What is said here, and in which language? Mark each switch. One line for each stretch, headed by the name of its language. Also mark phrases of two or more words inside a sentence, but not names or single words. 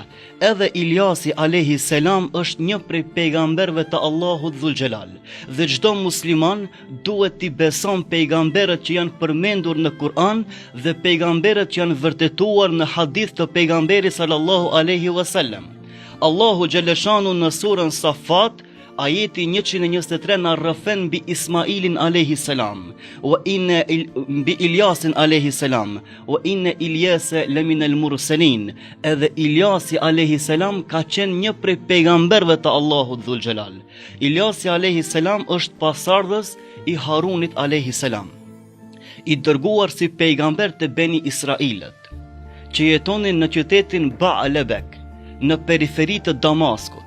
Albanian: Edhe Iliasi
Arabic: عليه السلام
Albanian: është një prej pejgamberëve të Allahut
Arabic: ذو الجلال
Albanian: dhe çdo musliman duhet t'i beson pejgamberët që janë përmendur në Kur'an dhe pejgamberët që janë vërtetuar në hadith të pejgamberit
Arabic: صلى الله عليه وسلم.
Albanian: Allahu Gjeleshanu në surën Safat, ajeti 123 në rrëfen bi Ismailin a.s. Bi Ilyasin a.s.
Arabic: وإن إلياس لمن المرسلين.
Albanian: Edhe Ilyasi a.s. ka qenë një prej pejgamberve të Allahut
Arabic: ذو الجلال.
Albanian: Ilyasi a.s. është pasardhës i Harunit a.s. I dërguar si pejgamber të Beni Israilet, që jetonin në qytetin Ba'alebek, në periferi të Damaskut.